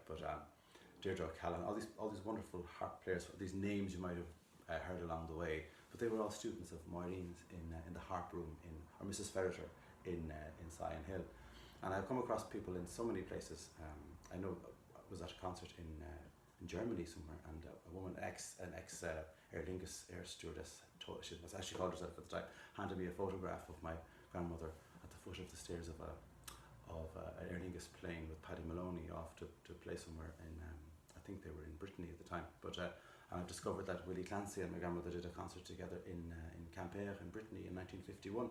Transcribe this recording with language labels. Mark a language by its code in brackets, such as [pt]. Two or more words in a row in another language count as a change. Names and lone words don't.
[en] But Deirdre O'Callaghan, all these wonderful harp players, these names you might have heard along the way, but they were all students of Máirín's in the harp room or Mrs. Ferreter in Sion Hill. And I've come across people in so many places. I know I was at a concert in Germany somewhere, and a woman, an ex Aer Lingus air stewardess, she was actually called herself at the time, handed me a photograph of my grandmother at the foot of the stairs of Aer Lingus plane with Paddy Maloney off to play somewhere in, I think they were in Brittany at the time. But and I've discovered that Willie Clancy and my grandmother did a concert together in Quimper in Brittany in 1951.